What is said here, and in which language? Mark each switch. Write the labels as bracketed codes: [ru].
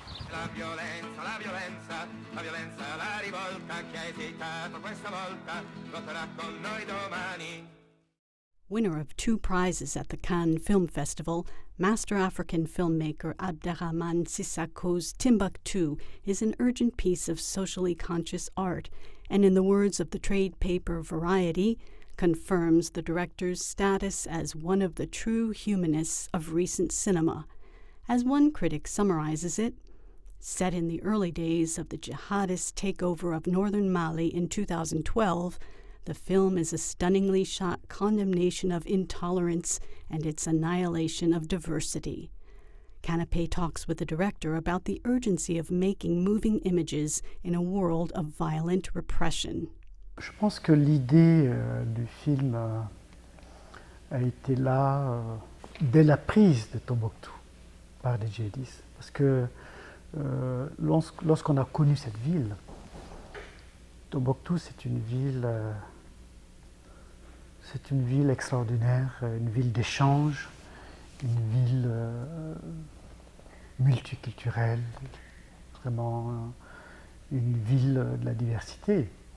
[it] La violenza, la rivolta, chi ha esitato questa volta, lotterà con noi domani. [en] Winner of 2 prizes at the Cannes Film Festival, master African filmmaker Abderrahmane Sissako's Timbuktu is an urgent piece of socially conscious art, and in the words of the trade paper Variety, confirms the director's status as one of the true humanists of recent cinema. As one critic summarizes it, set in the early days of the jihadist takeover of northern Mali in 2012, the film is a stunningly shot condemnation of intolerance and its annihilation of diversity. Canapé talks with the director about the urgency of making moving images in a world of violent repression. [fr] Je pense que l'idée du film a été là dès la prise de Tombouctou par les djihadistes. Parce que lorsqu'on a connu cette ville, Tombouctou, c'est une ville extraordinaire, une ville d'échange, une ville multiculturelle, vraiment une ville de la diversité.